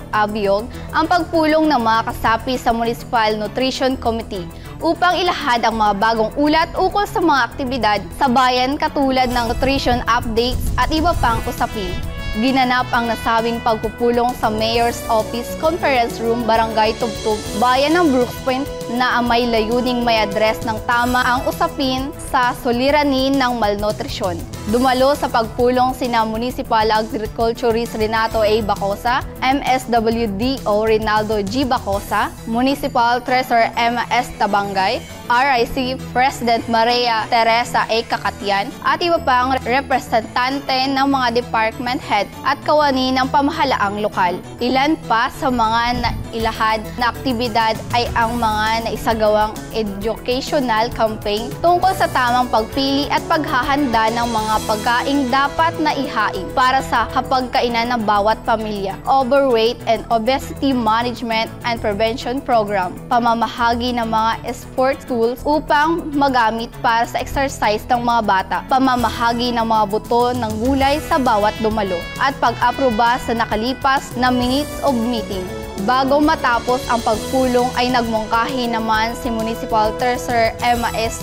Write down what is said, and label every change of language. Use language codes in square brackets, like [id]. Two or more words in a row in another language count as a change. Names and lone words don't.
[tl] Abiog ang pagpulong ng mga kasapi sa Municipal Nutrition Committee upang ilahad ang mga bagong ulat ukol sa mga aktibidad sa bayan katulad ng [en] nutrition updates [tl] at iba pang usapin. Ginanap ang nasabing pagpupulong sa Mayor's Office Conference Room, Barangay Tubtub, Bayan ng Brooks Point na may layuning may address ng tama ang usapin sa suliranin ng malnutrisyon. Dumalo sa pagpulong sina [en] Municipal Agriculturist [tl] Renato A. Bacosa, MSWDO Rinaldo G. Bacosa, Municipal Treasurer M.S. Tabangay, [en] RIC President [tl] Maria Teresa A. Kakatyan at iba pang representante ng mga [en] department head [tl] at kawani ng pamahalaang lokal. Ilan pa sa mga nailahad na aktibidad ay ang mga naisagawang [en] educational campaign [tl] tungkol sa tamang pagpili at paghahanda ng mga pagkaing dapat na ihain para sa hapagkainan ng bawat pamilya, [en] overweight and obesity management and prevention program, [tl] pamamahagi ng mga [en] sports tools [tl] upang magamit para sa exercise ng mga bata, pamamahagi ng mga buto ng gulay sa bawat dumalo, at pag-aproba sa nakalipas na [en] minutes of meeting. [tl] Bago matapos ang pagpulong ay nagmungkahi naman si [en] Municipal Treasurer [tl] Emma S.